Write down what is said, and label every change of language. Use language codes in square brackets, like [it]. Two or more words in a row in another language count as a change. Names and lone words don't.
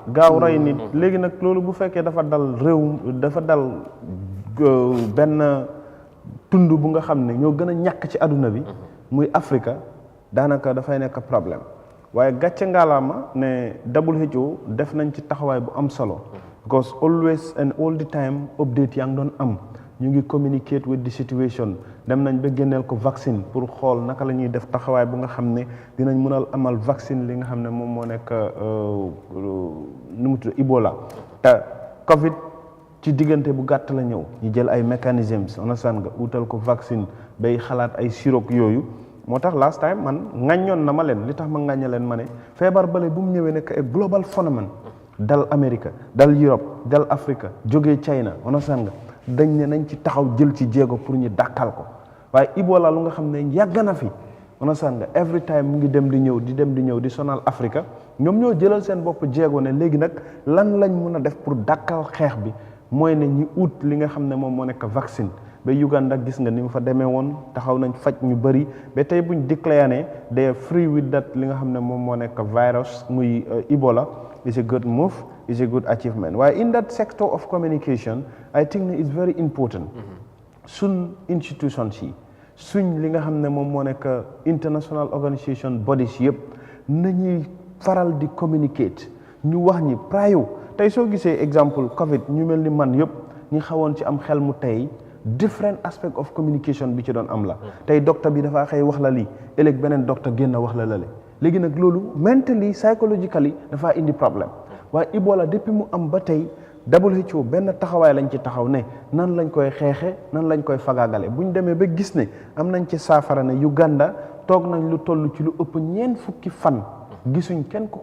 [wo] gaaw rey nit léegi nag loolu bu fekkee dafa dal benn tund bu nga xam ne ñoo gën a ñàkk ci àdduna bi muy Afrique daanaka dafay nekk problème waaye gàcce ngaalaama ne WHO def nañ ci taxawaay bu am solo [en] because always and all the time update [wo] yaa ngi doon am ñu ngi [en] communicate with the situation [wo] dem nañ ba génneel ko vaccine pour xool naka la ñuy def taxawaay bu nga xam ne dinañ mën a amal vaccine li nga xam ne moom moo nekk nu mu tudd Ebola te Covid ci diggante bu gàtt la ñëw ñu jël ay mécanismes understand nga utal ko vaccine bay xalaat ay sirop yooyu moo tax [en] last time [wo] man ŋàññoon na ma leen li tax ma ŋàññe leen ma ne feebar bale bu mu ñëwee nekk ay global phénomène dal Amérique dal Europe dal Afrique jógee China understand nga dañ ne nañ ci taxaw jël ci jéego pour ñu dàkkal ko waaye Ebola lu nga xam ne yàgg na fi understand nga every time mu ngi dem di ñëw di sonal Afrique ñoom ñoo jëlal seen bopp jéego ne léegi nag lan lañ mun a def pour dàkkal xeex bi mooy ne ñi ut li nga xam ne moom moo nekk vaccine ba Uganda gis nga ni mu fa demee woon taxaw nañ faj ñu bëri ba tey buñ déclaré ne [en] they are free with that [wo] li nga xam ne moom moo nekk virus muy Ebola [en] is a good move is a good achievement [wo] waaye [en] in that sector of communication I think it's very important [wo] suñ institutions yi suñ li nga xam ne moom moo nekk [en] international organisation bodies [wo] yëpp nañuy faral di communicate ñu wax ñi prior tey soo gisee exemple Covid ñu mel ni man yëpp ñi xawoon ci am xel mu tey [en] different aspect of communication [wo] bi ci doon am la tey docteur bi dafa xëy wax la lii ëllëg beneen docteur génn wax la lale léegi nag loolu mentally psychologically dafa indi problème waaye Ebola depuis mu am ba tey WHO benn taxawaay lañ ci taxaw ne nan lañ koy xeexe nan lañ koy fagaagale bu ñu demee ba gis ne am nañ ci saafara ne Uganda toog nañ lu toll ci lu ëpp ñeent fukki fan gisuñ kenn ku